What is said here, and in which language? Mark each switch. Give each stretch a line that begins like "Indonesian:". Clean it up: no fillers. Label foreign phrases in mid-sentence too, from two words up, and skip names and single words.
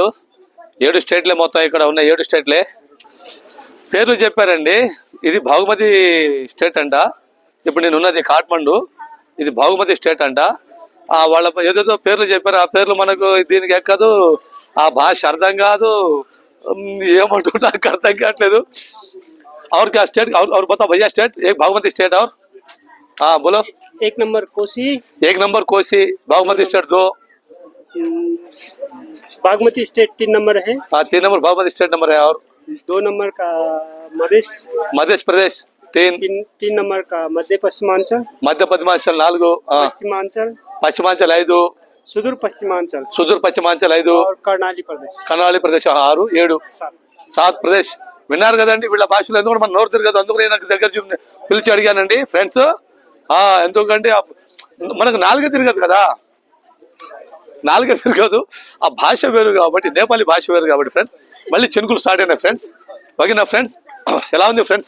Telugu: 7 స్టేట్లే మొత్తం ఇక్కడ ఉన్న 7 స్టేట్లే. పేర్లు చెప్పారండి. ఇది బాగుమతి స్టేట్ అంట. ఇప్పుడు నేను ఉన్నది కాఠ్మండు, ఇది బాగుమతి స్టేట్ అంట. వాళ్ళ ఏదేదో పేర్లు చెప్పారు, ఆ పేర్లు మనకు దీనికి ఎక్కదు, ఆ భాష అర్థం కాదు, ఏమంటూ నాకు అర్థం కావట్లేదు.
Hindi: और क्या स्टेट और बताओ भैया, स्टेट एक बागमती स्टेट और हाँ बोलो। 1 नंबर कोसी, 1 नंबर कोसी, बागमती स्टेट 2, बागमती स्टेट 3 नंबर है। हाँ 3 नंबर बागमती स्टेट नंबर है। और 2 नंबर का मध्य प्रदेश 3 नंबर का मध्य पश्चिमांचल 4, पश्चिमांचल 5, सुदूर पश्चिमांचल 5 और कर्णाली प्रदेश
Telugu: 6, 7, 7 ప్రదేశ్. విన్నారు కదండి వీళ్ళ భాషలో. ఎందుకంటే మన నోరు తిరగదు, అందుకని నాకు దగ్గర పిలిచి అడిగానండి ఫ్రెండ్స్. ఎందుకంటే మనకు నాలుగే తిరగదు కదా, నాలుగే తిరగదు, ఆ భాష వేరు కాబట్టి, నేపాలీ భాష వేరు కాబట్టి ఫ్రెండ్స్. మళ్ళీ చినుకులు స్టార్ట్ అయినాయి ఫ్రెండ్స్. ఓకేనా ఫ్రెండ్స్? ఎలా ఉంది ఫ్రెండ్స్?